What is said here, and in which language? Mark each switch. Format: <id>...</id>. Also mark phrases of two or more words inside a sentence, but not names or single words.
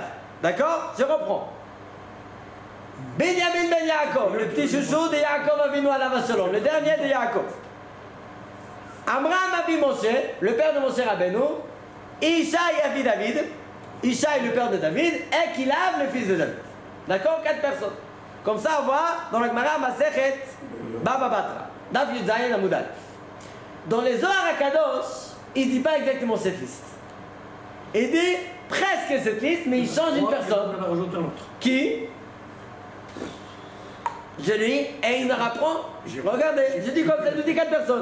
<fr>D'accord? Je reprends. Benjamin Ben Yaakov, le petit chouchou de Yaakov Avinu</fr> <he>alav shalom,</he> <fr>le dernier de Yaakov. Amram Avi Moshe, le père de Moshe Rabbeinu. Ishaï Avi David. Ishaï, le père de David. Et Kilav, le fils de David. D'accord? 4 personnes. Comme ça, on voit dans la Gemara</fr> <he>Masechet Baba Batra. Daf Yud Zayin Amud Aleph.</he> <fr>Dans les Zohar HaKadosh, il ne dit pas exactement cette liste. Il dit presque cette liste, mais il change une personne. On en rajoute un autre. Qui? Je lis et il me rapprend. Regardez, je dis comme ça, je dis 4 personnes.</fr>